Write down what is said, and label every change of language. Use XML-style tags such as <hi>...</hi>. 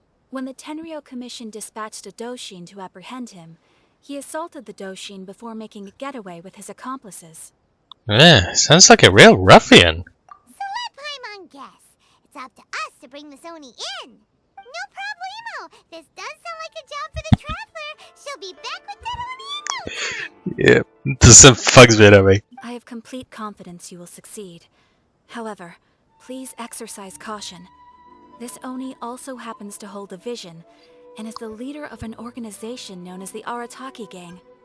<en>When the Tenryou Commission dispatched a Doshin to apprehend him, he assaulted the Doshin before making a getaway with his accomplices. Sounds like a real ruffian. So let Paimon guess. It's up to us to bring this Oni in. No problemo. This does sound like a job for the Traveler. She'll be back with that Oni in no time.</en> <cs>Yeah, to jsem fakt zvědavý.</cs> <en>I have complete confidence you will succeed. However, please exercise caution. This Oni also happens to hold a vision, and is the leader of an organization known as the Arataki Gang.</en>